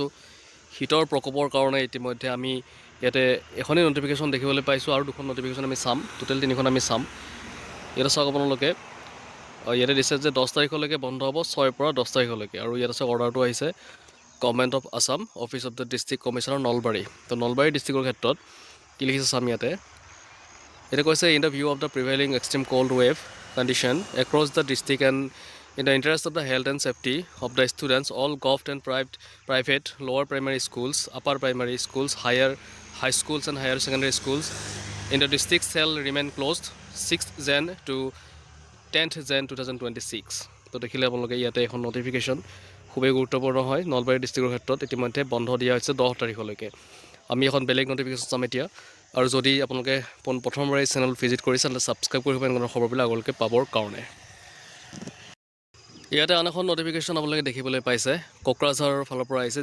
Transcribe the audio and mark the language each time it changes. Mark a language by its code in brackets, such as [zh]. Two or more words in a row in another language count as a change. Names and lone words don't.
[as] শীতৰ প্ৰকোপৰ কাৰণে ইতিমধ্যে আমি ইয়াতে এখনেই নটিফিকেশ্যন দেখিবলৈ পাইছোঁ আৰু দুখন নটিফিকেশ্যন আমি চাম, টোটেল তিনিখন আমি চাম। ইয়াতে চাওক আপোনালোকে, ইয়াতে দিছে যে 10 তাৰিখলৈকে বন্ধ হ'ব, 6ৰ পৰা 10 তাৰিখলৈকে। আৰু ইয়াত আছে অৰ্ডাৰটো আহিছে [en] Government of Assam, Office of the District Commissioner Nalbari. [as] তো নলবাৰী ডিষ্ট্ৰিক্টৰ ক্ষেত্ৰত কি লিখিছে চাম ইয়াতে কৈছে [en] in the view of the prevailing extreme cold wave condition across the district and in the interest of the health and safety of the students, all government and private lower primary schools, upper primary schools, high schools and higher secondary schools in the district shall remain closed 6th Jan to 10th Jan 2026. [as] তো দেখিলে আপোনালোকে ইয়াতে এখন নটিফিকেশ্যন খুবেই গুৰুত্বপূৰ্ণ হয়। নলবাৰী ডিষ্ট্ৰিক্টৰ ক্ষেত্ৰত ইতিমধ্যে বন্ধ দিয়া হৈছে 10 তাৰিখলৈকে। আমি এখন বেলেগ নটিফিকেশ্যন চাম এতিয়া। আৰু যদি আপোনালোকে প্ৰথমবাৰ এই চেনেল ভিজিট কৰিছে তেন্তে ছাবস্ক্ৰাইব কৰিব এনেকুৱা খবৰবিলাক আগলৈকে পাবৰ কাৰণে। ইয়াতে আন এখন নটিফিকেশ্যন আপোনালোকে দেখিবলৈ পাইছে, কোকৰাঝাৰৰ ফালৰ পৰা আহিছে।